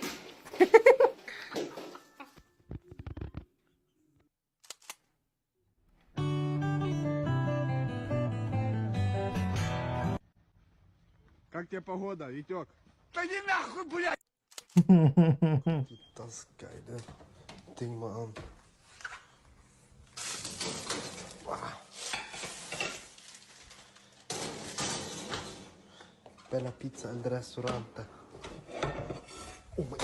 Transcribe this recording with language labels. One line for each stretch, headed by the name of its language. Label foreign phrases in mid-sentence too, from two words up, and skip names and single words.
Russian: Как тебе погода, Витек? Да не нахуй, блядь! Таскай, да? Ты мам.
Italian: Bella pizza al ristorante.
English: Oh my.